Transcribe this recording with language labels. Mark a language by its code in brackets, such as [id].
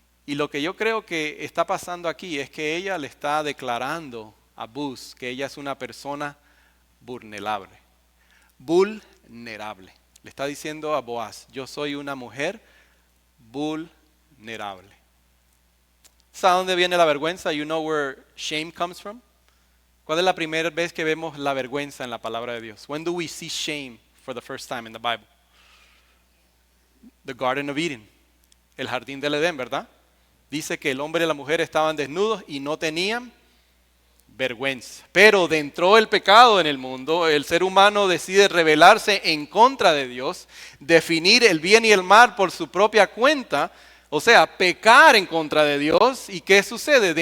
[es] Y lo que yo creo que está pasando aquí es que ella le está declarando a Buz que ella es una persona vulnerable. Vulnerable. Le está diciendo a Boaz, yo soy una mujer vulnerable. ¿Sabes dónde viene la vergüenza? [en] You know where shame comes from? [es] ¿Cuál es la primera vez que vemos la vergüenza en la palabra de Dios? [en] When do we see shame for the first time in the Bible? The Garden of Eden, [es] el jardín del Edén, ¿verdad? Dice que el hombre y la mujer estaban desnudos y no tenían vergüenza. Pero dentro del pecado en el mundo, el ser humano decide rebelarse en contra de Dios, definir el bien y el mal por su propia cuenta, o sea, pecar en contra de Dios. ¿Y qué sucede?